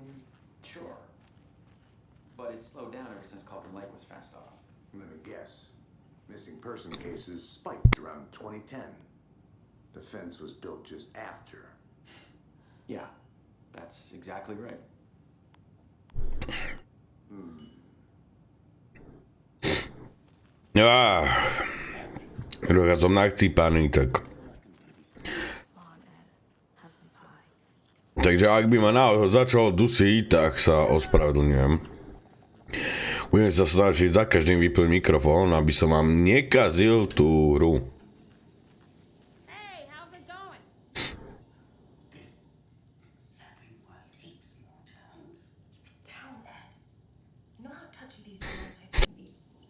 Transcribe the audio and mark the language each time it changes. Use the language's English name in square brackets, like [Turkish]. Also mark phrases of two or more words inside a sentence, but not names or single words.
[English] Sure. But it's slowed down ever since Cauldron Lake was fenced off. Let me guess. Missing person cases spiked around 2010. The fence was built just after. Yeah, that's exactly right. [Slovak] Trocha som nachcípaný, tak. Takže ak by ma náhodou začalo dusiť, tak sa ospravedlňujem. Budem sa snažiť za každým vypnúť mikrofón, aby som vám nekazil tú hru. [English] Hey, how's it going? This is exactly why I hate small towns. Keep it down, Ed. You know how touchy these stereotypes can be.